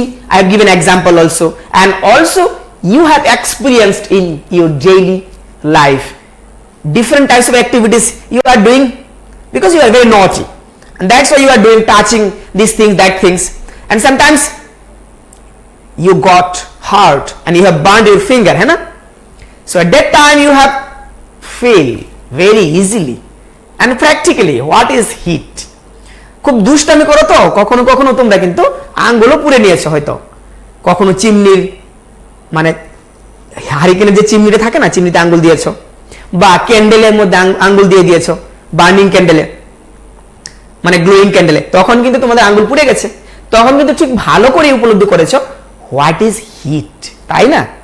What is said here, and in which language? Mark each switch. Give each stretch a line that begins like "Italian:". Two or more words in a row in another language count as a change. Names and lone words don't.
English: I have given example also, and also you have experienced in your daily life different types of activities you are doing because you are very naughty, and that's why you are doing touching these things, that things, and sometimes you got hurt and you have burned your finger,
Hindi: है ना?
English: So at that time you have feel very easily and practically what is heat.
Bangla: খুব দুষ্টামি করো তো কখনো কখনো তোমরা কিন্তু আঙ্গুলও পুড়ে নিয়েছো হয়তো কখনো চিমনির মানে হারিকেনের যে চিমনিটা থাকে না চিমনিতে আঙ্গুল দিয়েছো বা ক্যান্ডেলের মধ্যে আঙ্গুল দিয়ে দিয়েছো
English: burning candle
Bangla: মানে
English: glowing candle
Bangla: তখন কিন্তু তোমাদের আঙ্গুল পুড়ে গেছে তখন কিন্তু ঠিক ভালো করে উপলব্ধি করেছো
English: what is heat
Bangla: তাই না